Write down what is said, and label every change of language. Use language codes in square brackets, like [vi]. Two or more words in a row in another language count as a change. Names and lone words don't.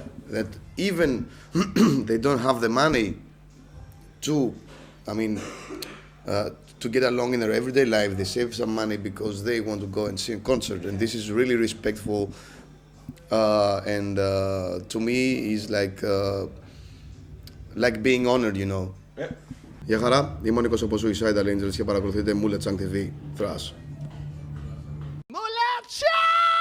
[en] That even they don't have the money to, I mean, to get along in their everyday life, they save some money because they want to go and see a concert. And this is really respectful And to me is like being honored, you know. Yeah. [el] Γεια χαρά, είμαι ο Νίκος από Suicidal Angels και παρακολουθείτε MULATSCHAG TV Thrash. MULATSCHAG!